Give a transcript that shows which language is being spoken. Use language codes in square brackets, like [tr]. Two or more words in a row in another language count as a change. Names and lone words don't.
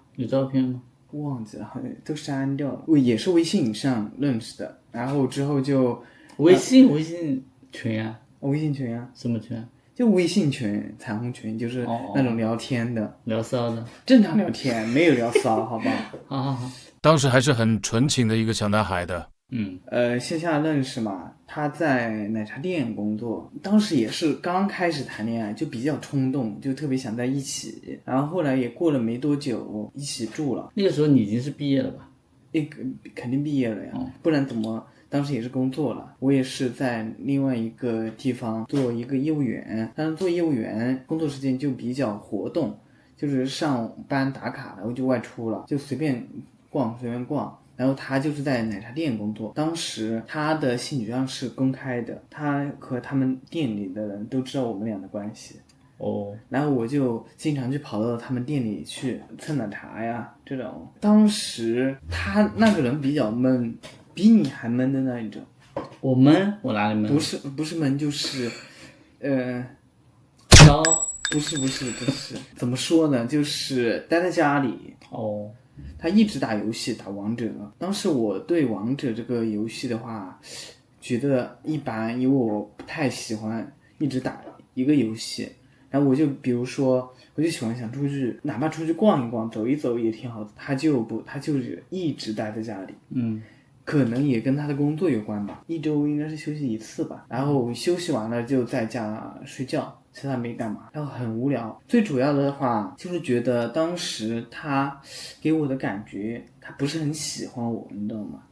[zh] 有照片嗎？忘記了，好像都刪掉了。也是微信上認識的，然後之後就微信群啊？微信群啊？什麼群啊？就微信群、彩虹群，就是那種聊天的，聊騷的，正常聊天，没有聊騷，好不好？好。當時還是很純情的一個小男孩的。線下認識嘛，他在奶茶店工作，當時也是剛開始談戀愛，就比較衝動，就特別想在一起，然後後來也過了沒多久，一起住了。那個時候你已經是畢業了吧？肯定畢業了呀，不然怎麼？當時也是工作了，我也是在另外一個地方做一個業務員，但是做業務員工作時間就比較活動，就是上班打卡，然後就外出了，就隨便逛。然後他就是在奶茶店工作，当時他的兴趣上是公開的，他和他們店裡的人都知道我們倆的關係。然後我就經常去跑到他們店裡去蹭奶茶呀，這種。當時他那個人比較悶，比你還悶的那一種。我悶？我哪裡悶？不是悶，就是騷。不是，怎麼說呢？就是待在家裡。他一直打遊戲，打王者。當時我對王者這個遊戲的話，覺得一般，因為我不太喜歡一直打一個遊戲。然後我就比如說，我就喜歡想出去，哪怕出去逛一逛、走一走也挺好的。他就是一直待在家裡。可能也跟他的工作有關吧，一周應該是休息1次吧。然後休息完了就在家睡覺，其他沒幹嘛，然後很無聊。最主要的話就是覺得当时他給我的感覺，他不是很喜歡我，你知道嗎？